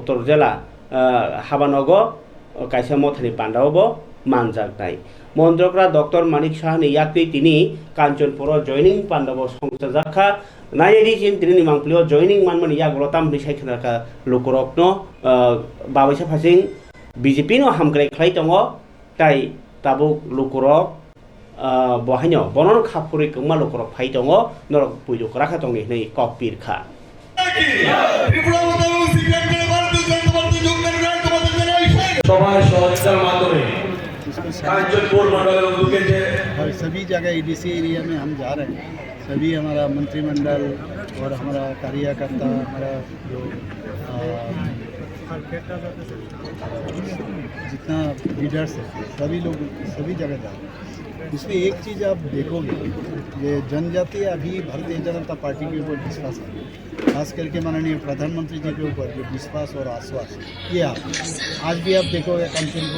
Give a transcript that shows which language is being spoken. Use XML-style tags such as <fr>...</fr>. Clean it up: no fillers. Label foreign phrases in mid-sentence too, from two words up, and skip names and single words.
<trp>उत्तर जिल्ला हाबानगर कायसे मथानि पांडावबो मानजागनाय मंत्री अक्रा डॉक्टर मानिक साहानि याक्ति तिनि कांचनपुर जॉइनिंग पांडव संसाजाखा नायदिसिन तिनि मांगप्लियो जॉइनिंग मानमानि यागलताम सायखनारखा लोकरकनो बाबायसा फासिं बीजेपी नो हामग्राय खलाय दङ ताई ताबुक लोकरक बहायनो बनन खापुरि गोमा लोकरक फाय दङ नरक पुइदो राखा दंनि नै ककपिरखा</trp> <bn>সবার সহযোগিতার মাধ্যমে कांचनपुर मंडल</bn> <hi>और सभी जगह ईडीसी एरिया में हम जा रहे हैं सभी हमारा मंत्रिमंडल और हमारा कार्यकर्ता हमारा जो जितना लीडर्स है सभी लोग सभी जगह जा रहे हैं इसमें एक चीज़ आप देखोगे ये जनजातीय अभी भारतीय जनता पार्टी के ऊपर विश्वास है खास करके माननीय प्रधानमंत्री जी के ऊपर जो विश्वास और आश्वास ये आज भी आप देखोगे कांचनपुर</hi>